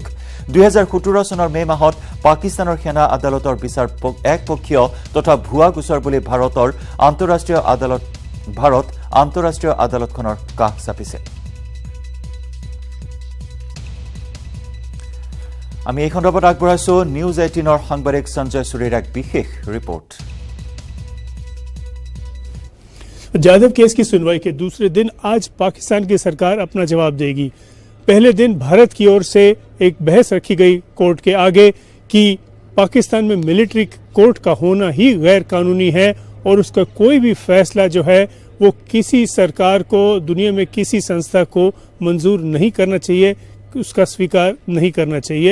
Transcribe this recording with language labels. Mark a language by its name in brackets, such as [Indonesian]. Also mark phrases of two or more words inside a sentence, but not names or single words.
[Assamese] 2017 চনৰ মে মাহত পাকিস্তানৰ সেনা আদালতৰ বিচাৰ একপক্ষীয় তথা ভুৱা গোচৰ বুলি ভাৰত আন্তঃৰাষ্ট্ৰীয় আদালতখনৰ কাষ চাপিছে। আমি এই খণ্ডত আগবঢ়াইছো নিউজ 18 সাংবাদিক সঞ্জয় সুৰীৰ এক বিশেষ ৰিপৰ্ট। [Hindi] जाधव केस की सुनवाई के दूसरे दिन आज पाकिस्तान की सरकार अपना जवाब देगी। पहले दिन भारत की ओर से एक बहस रखी गई कोर्ट के आगे कि पाकिस्तान में [English] military court [Hindi] का होना ही गैर कानूनी है और उसका कोई भी फैसला जो है वो किसी सरकार को, दुनिया में किसी संस्था को मंजूर नहीं करना चाहिए, उसका स्वीकार नहीं करना चाहिए।